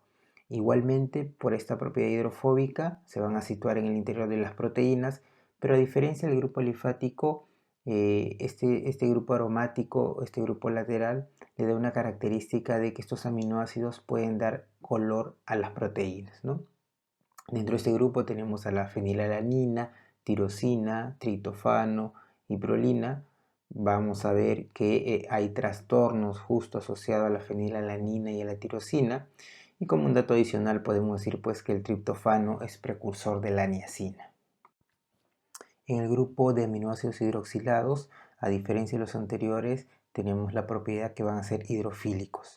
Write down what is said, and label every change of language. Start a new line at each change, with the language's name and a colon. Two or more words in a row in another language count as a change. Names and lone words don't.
Spanish: Igualmente, por esta propiedad hidrofóbica se van a situar en el interior de las proteínas, pero a diferencia del grupo alifático, este grupo aromático, este grupo lateral, le da una característica de que estos aminoácidos pueden dar color a las proteínas, ¿no? Dentro de este grupo tenemos a la fenilalanina, tirosina, triptofano y prolina. Vamos a ver que hay trastornos justo asociados a la fenilalanina y a la tirosina. Y como un dato adicional podemos decir pues que el triptofano es precursor de la niacina. En el grupo de aminoácidos hidroxilados, a diferencia de los anteriores, tenemos la propiedad que van a ser hidrofílicos.